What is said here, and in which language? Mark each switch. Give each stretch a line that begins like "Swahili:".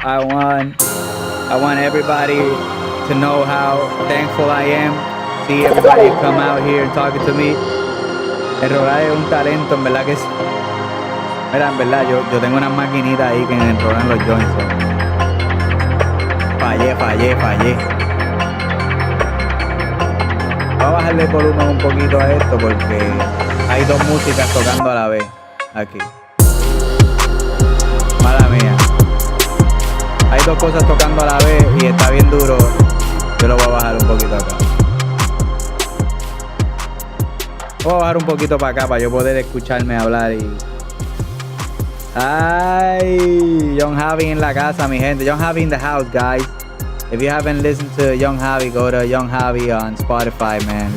English: I want everybody to know how thankful I am. See everybody come out here and talking to me.
Spanish: El rolar es un talento, en verdad que sí. Mira, en verdad, yo tengo unas maquinitas ahí que enrolan los joints. Fallé. Voy a bajarle el volumen un poquito a esto porque hay dos músicas tocando a la vez aquí. Mala mía. Hay dos cosas tocando a la vez y está bien duro. Yo lo voy a bajar un poquito acá. Voy a bajar un poquito para acá para yo poder escucharme hablar y... Ay, Young Javi en la casa, mi gente.
English: Young Javi in the house, guys. If you haven't listened to Young Javi, go to Young Javi on Spotify, man.